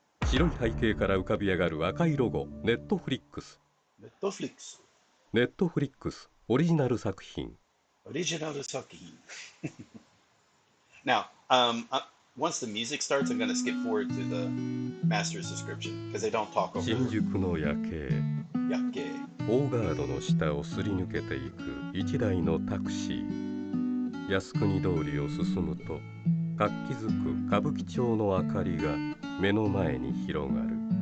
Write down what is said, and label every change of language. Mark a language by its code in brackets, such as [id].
[ja] 白い背景から浮かび上がる赤いロゴ、ネットフリックス。ネットフリックス。ネットフリックスオリジナル作品。オリジナル作品。 [en] Now, once the music starts, I'm going to skip forward to the master's description because they don't talk over. [ja] 新宿の夜景。夜景。大ガードの下をすり抜けていく一台のタクシー。靖国通りを進むと活気づく歌舞伎町の明かりが目の前に広がる。